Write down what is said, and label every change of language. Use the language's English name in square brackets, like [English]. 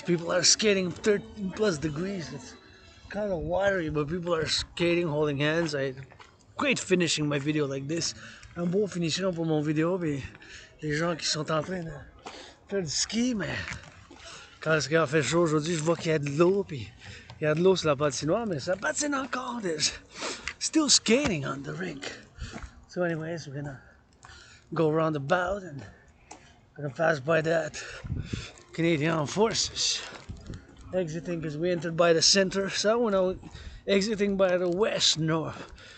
[English] People are skating 13 plus degrees. It's kind of watery, but people are skating, holding hands. I great finishing my video like this. [French] Un beau finition pour mon vidéo. Puis les gens qui sont en train de faire du ski, mais quand il fait chaud aujourd'hui, je vois qu'il y a de l'eau. Puis il y a de l'eau sur la patinoire, mais ça patine encore. [English] There's still skating on the rink. So, anyways, we're gonna go around about and we're gonna pass by that Canadian Armed Forces. Exiting because we entered by the center, so we're now exiting by the west north.